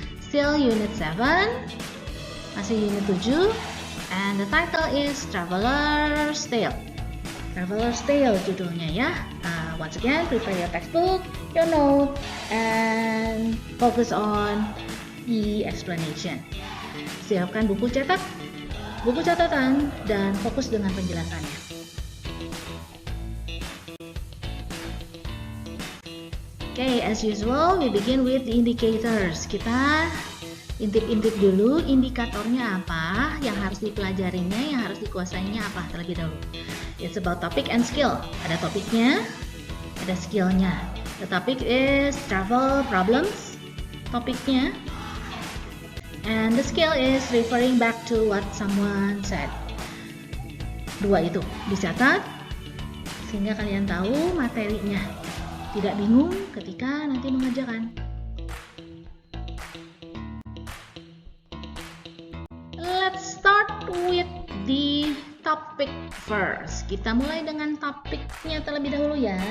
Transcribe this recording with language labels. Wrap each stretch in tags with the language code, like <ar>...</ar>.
<en>Still Unit 7,</en> <id>masih Unit 7,</id> <en>and the title is Traveler's Tale.</en> <id>Traveler's Tale judulnya ya.</id> <en>Once again, prepare your textbook, your note, and focus on the explanation.</en> <id>Siapkan buku cetak, buku catatan, dan fokus dengan penjelasannya.</id> <en>Okay, as usual, we begin with the indicators.</en> <id>Kita intip-intip dulu indikatornya apa, yang harus dipelajarinya, yang harus dikuasainya apa terlebih dahulu.</id> <en>It's about topic and skill.</en> <id>Ada topiknya, ada skillnya.</id> <en>The topic is travel problems.</en> <id>Topiknya.</id> <en>And the skill is referring back to what someone said.</en> <id>Dua itu dicatat sehingga kalian tahu materinya. Tidak bingung ketika nanti mengajarkan.</id> <en>Let's start with the topic first.</en> <id>Kita mulai dengan topiknya terlebih dahulu ya.</id>